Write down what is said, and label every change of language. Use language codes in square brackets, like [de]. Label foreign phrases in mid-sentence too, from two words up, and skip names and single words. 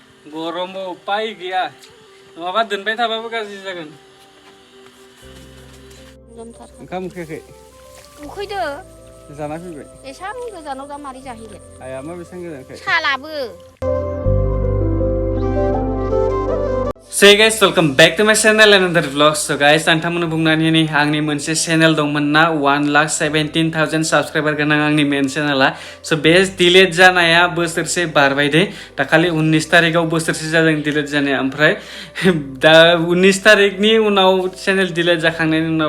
[brx] गरमाव उपाय गैया नङाबा दोनबाय थाबाबो गाज्रि जागोन ओंखाम उखैयाखै उखैदो जाना फैबाय एसां गोजानाव दा मारै जाहैगोन आया मा बेसां गोजानखाय सालाबो [en] So guys, welcome back to my channel and another vlog. So guys, [brx] नोंथांमोननो बुंनानै नै आंनि मोनसे चेनेल दंमोन ना 1,17,000 साबस्क्राइबार गोनां आंनि मेन चेनेला सो बे डिलीट जानाया बोसोरसे बारबाय दे दाखालि 19 तारिखाव बोसोरसे जादों डिलीट जानाया ओमफ्राय दा 19 तारिखनि उनाव चेनेल डिलीट जाखांनायनि उनाव